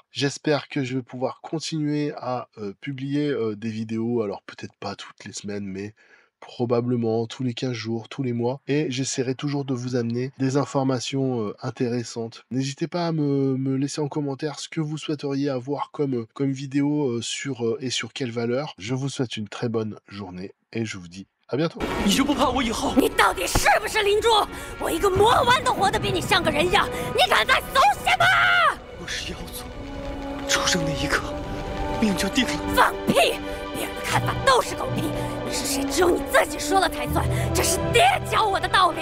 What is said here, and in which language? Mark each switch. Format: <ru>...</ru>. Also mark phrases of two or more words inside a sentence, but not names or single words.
<fr>J'espère que je vais pouvoir continuer à publier des vidéos, alors peut-être pas toutes les semaines, mais probablement tous les 15 jours, tous les mois, et j'essaierai toujours de vous amener des informations intéressantes. N'hésitez pas à me laisser en commentaire ce que vous souhaiteriez avoir comme vidéo sur quelle valeur. Je vous souhaite une très bonne journée, et je vous dis à bientôt.</fr> <zh>你就不怕我以后？你到底是不是灵珠？我一个魔丸都活得比你像个人样，你敢再怂些吗？我是妖族，出生那一刻，命就定了。放屁！别人的看法都是狗屁，你是谁只有你自己说了才算，这是爹教我的道理。</zh>